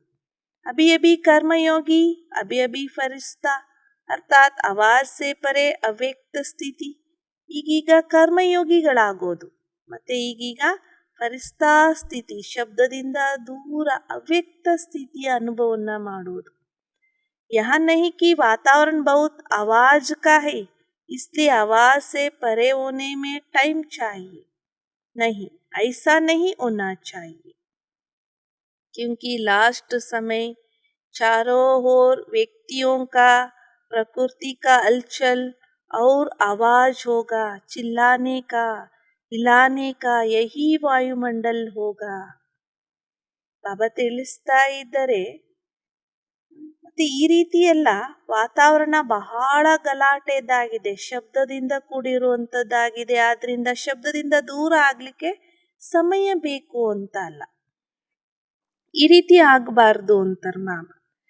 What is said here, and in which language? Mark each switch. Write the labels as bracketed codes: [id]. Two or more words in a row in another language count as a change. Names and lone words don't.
[hi] अभी अभी कर्मयोगी अभी अभी फरिश्ता अर्थात आवाज़ से परे अव्यक्त स्थिति. [kn] ಈಗೀಗ ಕರ್ಮಯೋಗಿಗಳಾಗೋದು ಮತ್ತೆ ಈಗೀಗ ಫರಿಸ್ತಾ ಸ್ಥಿತಿ ಶಬ್ದದಿಂದ ದೂರ ಅವ್ಯಕ್ತ ಸ್ಥಿತಿಯ ಅನುಭವನ್ನ ಮಾಡುವುದು. [hi] यहाँ नहीं कि वातावरण बहुत आवाज का है इसलिए आवाज से परे होने में टाइम चाहिए, नहीं ऐसा नहीं होना चाहिए. क्योंकि लास्ट समय चारों ओर व्यक्तियों का प्रकृति का हलचल और आवाज होगा, चिल्लाने का हिलाने का यही वायुमंडल होगा. [kn] ಬಾಬಾ ತಿಳಿಸ್ತಾ ಇದ್ದರೆ ಮತ್ತೆ ಈ ರೀತಿ ಎಲ್ಲ ವಾತಾವರಣ ಬಹಳ ಗಲಾಟೆದಾಗಿದೆ, ಶಬ್ದದಿಂದ ಕೂಡಿರುವಂಥದ್ದಾಗಿದೆ. ಆದ್ರಿಂದ ಶಬ್ದದಿಂದ ದೂರ ಆಗ್ಲಿಕ್ಕೆ ಸಮಯ ಬೇಕು ಅಂತ ಅಲ್ಲ, ಈ ರೀತಿ ಆಗಬಾರ್ದು ಅಂತಾರೆ ಮಾಮ.